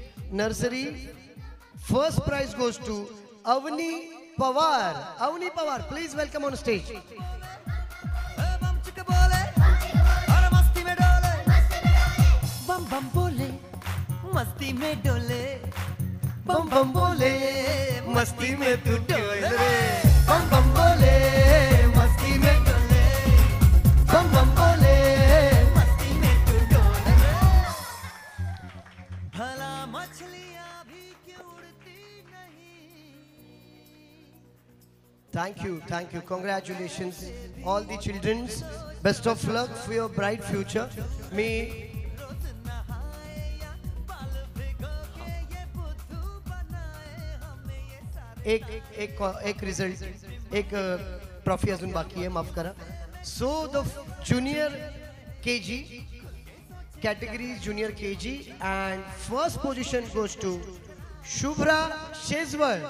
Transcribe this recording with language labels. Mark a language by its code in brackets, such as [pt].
[en] Nursery, first prize goes to Avni Pawar. Avni Pawar, please welcome on stage. [hi] बम चिक बोले और मस्ती में डोले, बम बम बोले मस्ती में डोले, बम बम बोले मस्ती में तू डोल रे. बम बम बोले मस्ती में डोले, बम बम बोले. मस्ती में तू डोले रे. भला मछलियां भी क्यों उड़ती नहीं. [en] Thank you. Congratulations, all the children. Best of luck for your bright future. Me. [hi] रोज नहाए या बाल भिगो के ये बुद्धू बनाए हमें ये सारे. [mr] एक रिझल्ट, एक ट्रॉफी अजून बाकी आहे, माफ करा. [en] So the junior KG category is junior KG, and first position goes to Shubhra Shezwar.